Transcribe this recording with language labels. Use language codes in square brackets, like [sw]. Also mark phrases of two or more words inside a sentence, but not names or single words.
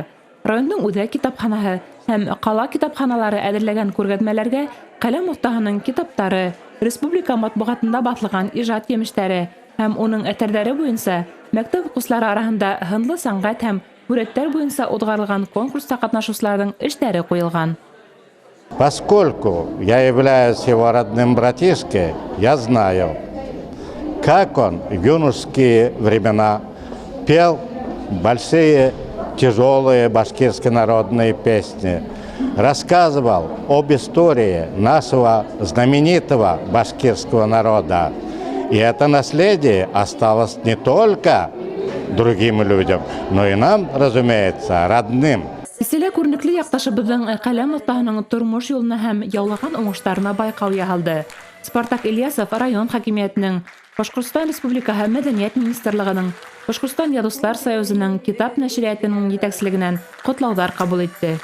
[ba] Райондың үҙәк китапханаһы һәм ҡала китапханалары әҙерләгән күргәҙмәләргә ҡәләм оҫтаһының китаптары, республика матбуғатында баҫылған ижад емештәре һәм уның әҫәрҙәре буйынса мәктәп уҡыусылары араһында һынлы сәнғәт һәм һүрәттәр буйынса уҙғарылған конкурста ҡатнашыусыларҙың эштәре ҡуйылған. [ru] Поскольку я являюсь его родным братишкой, я знаю, как он в юношеские времена пел большие тяжелые башкирские народные песни, рассказывал об истории нашего знаменитого башкирского народа. И это наследие осталось не только другим людям, но и нам, разумеется, родным. [ba] Исәлә күренекле яҡташыбыҙҙың ҡәләм оҫтаһының тормош юлына һәм яулаған уңыштарына байҡау яһалды. Спартак Ильясов район хакимиәтенең, Башҡортостан Республикаһы Мәҙәниәт министрлығының, Башҡортостан Яҙыусылар союзының китап нәшриәтенең етәкселегенән ҡотлауҙар ҡабул итте.